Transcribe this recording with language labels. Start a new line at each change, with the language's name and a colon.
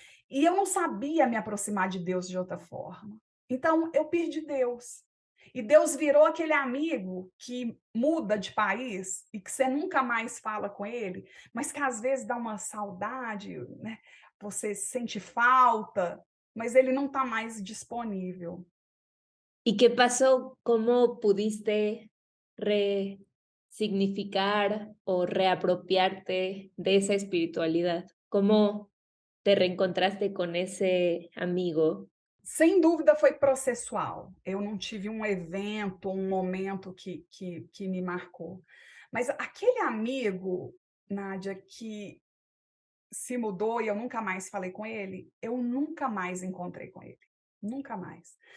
Portuguese: E eu não sabia me aproximar de Deus de outra forma. Então, eu perdi Deus. E Deus virou aquele amigo que muda de país e que você nunca mais fala com ele, mas que às vezes dá uma saudade, né? Você sente falta, mas ele não está mais disponível.
Spanish: ¿Y qué pasó? ¿Cómo pudiste resignificar o reapropiarte de esa espiritualidad? ¿Cómo te reencontraste con ese amigo?
Portuguese: Sem dúvida foi processual. Eu não tive um evento, um momento que me marcou. Mas aquele amigo, Nádia, que se mudou e eu nunca mais falei com ele, eu nunca mais encontrei com ele. Nunca mais.